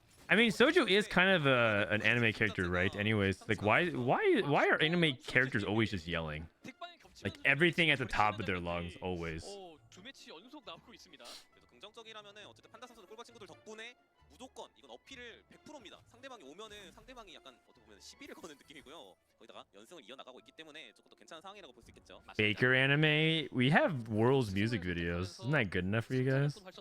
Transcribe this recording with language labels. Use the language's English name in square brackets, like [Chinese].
[English] I mean, Soju is kind of an anime character, right? Anyways, like why are anime characters always just yelling? Like everything at the top of their lungs, always. [Korean] 두 매치 연속 나오고 있습니다. 그래서 긍정적이라면은 어쨌든 판다 선수는 꿀바 친구들 덕분에 무조건 이건 어필을 100%입니다. 상대방이 오면은 상대방이 약간 어떻게 보면 시비를 거는 느낌이고요. 거기다가 연승을 이어나가고 있기 때문에 조금 더 괜찮은 상황이라고 볼 수 있겠죠. [English] Baker anime. We have World's music videos. Isn't that good enough for you guys?